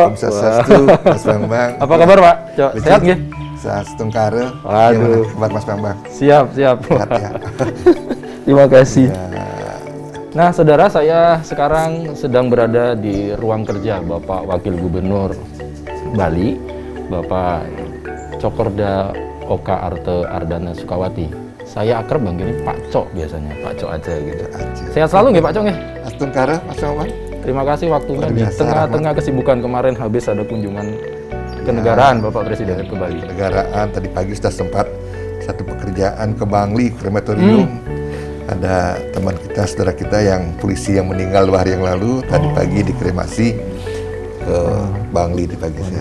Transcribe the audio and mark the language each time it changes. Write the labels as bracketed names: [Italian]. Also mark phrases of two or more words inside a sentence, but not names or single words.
[Balinese] Om Swastiastu, [Indonesian] Mas Bambang. Apa kabar, Pak Cok? Sehat nggih? Astungkara. Waduh. Kabar Mas Bambang? Siap, siap. Sehat ya. Terima kasih. Ya. Nah, saudara, saya sekarang sedang berada di ruang kerja Bapak Wakil Gubernur Bali, Bapak Cokorda Oka Arte Ardana Sukawati. Saya akrab manggilnya Pak Cok biasanya, Pak Cok aja gitu. Sehat selalu nggih Pak Cok nggih? Astungkara, Mas Bambang. Terima kasih waktunya Luar di biasa, tengah-tengah kesibukan kemarin habis ada kunjungan kenegaraan Bapak Presiden ke Bali. Negaraan tadi pagi sudah sempat satu pekerjaan ke Bangli krematorium. Ada teman kita, saudara kita yang polisi yang meninggal 2 hari yang lalu, tadi pagi dikremasi ke Bangli di pagi saya.